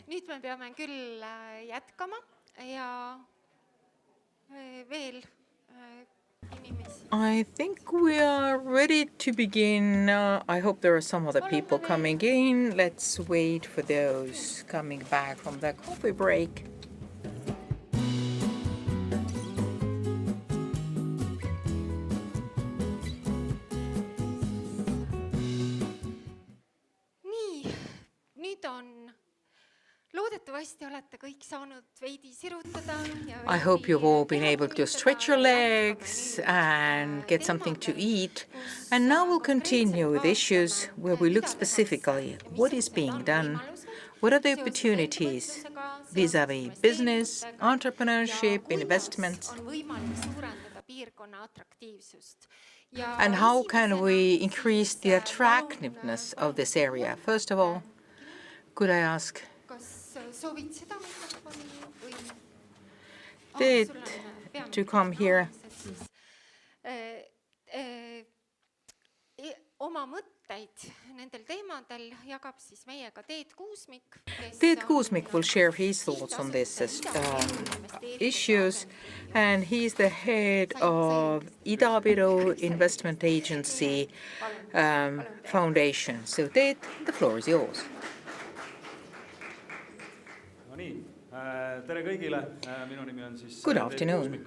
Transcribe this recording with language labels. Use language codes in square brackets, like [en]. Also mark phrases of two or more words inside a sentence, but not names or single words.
[et] me peame küll jätkama ja veel inimesi. [en] I think we are ready to begin. I hope there are some other people coming in. Let's wait for those coming back from their coffee break. [et] Nii, nüüd on loodetavasti olete kõik saanud veidi sirutada ja [en] I hope you've all been able to stretch your legs and get something to eat. And now we'll continue with issues where we look specifically what is being done, what are the opportunities vis-a-vis business, entrepreneurship, investments, [et] on võimalik suurendada piirkonna atraktiivsust. [en] and how can we increase the attractiveness of this area. First of all, could I ask [et] Kas soovid seda mikrofoni või [en] Teet to come here? [et] Oma mõtteid nendel teemadel jagab siis meiega Teet Kuusmik. [en] Teet Kuusmik will share his thoughts on these issues, and he's the head of Ida-Viru Investment Agency Foundation. So Teet, the floor is yours. Good afternoon.